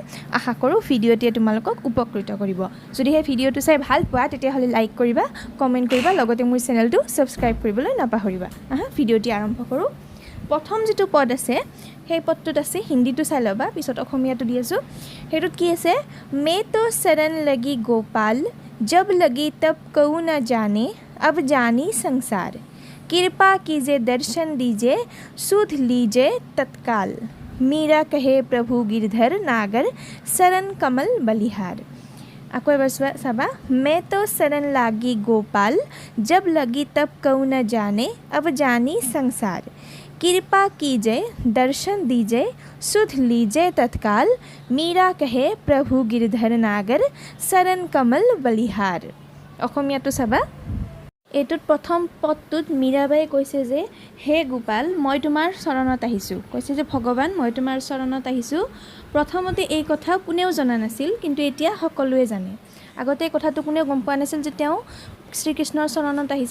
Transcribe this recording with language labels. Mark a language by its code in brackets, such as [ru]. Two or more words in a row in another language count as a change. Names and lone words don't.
[as] আশা কৰোঁ ভিডিঅ'টিয়ে তোমালোকক উপকৃত কৰিব। যদি হে ভিডিঅ'টো চাই ভাল পোৱা তেতিয়া হলে লাইক কৰিবা, কমেন্ট কৰিবা, লগতে মোৰ চেনেলটো সাবস্ক্ৰাইব কৰিবলৈ নাপাহৰিবা। ভিডিঅ'টি আৰম্ভ কৰোঁ। প্ৰথম যেটো পদ আছে সেই পদটোত আছে, হিন্দীটো চাই ল'বা, পিছত অসমীয়াটো দি আছোঁ। হেতুত কি আছে, [hi] मैं तो शरण लागी गोपाल जब लगी तब कऊ न जाने अब जानी संसार कृपा कीजिए दर्शन दीजिए सुध लीजिए तत्काल मीरा कहे प्रभु गिरधर नागर शरण कमल बलिहार। [as] আকৌ এবাৰ চাবা, [hi] मैं तो शरण लागी गोपाल जब लगी तब कऊ न जाने अब जानी संसार कृपा कीजिए दर्शन दीजिए सुध लीजिए तत्काल मीरा कहे प्रभु गिरधर नागर शरण कमल बलिहार। [as] অসমীয়াটো চাবা। এইটোত প্ৰথম পদটোত মীৰাবায়ে কৈছে যে হে গোপাল মই তোমাৰ চৰণত আহিছোঁ, কৈছে যে ভগৱান মই তোমাৰ চৰণত আহিছোঁ। প্ৰথমতে এই কথা কোনেও জনা নাছিল, কিন্তু এতিয়া সকলোৱে জানে। আগতে এই কথাটো কোনেও গম পোৱা নাছিল যে তেওঁ শ্ৰীকৃষ্ণৰ চৰণত আহিছে।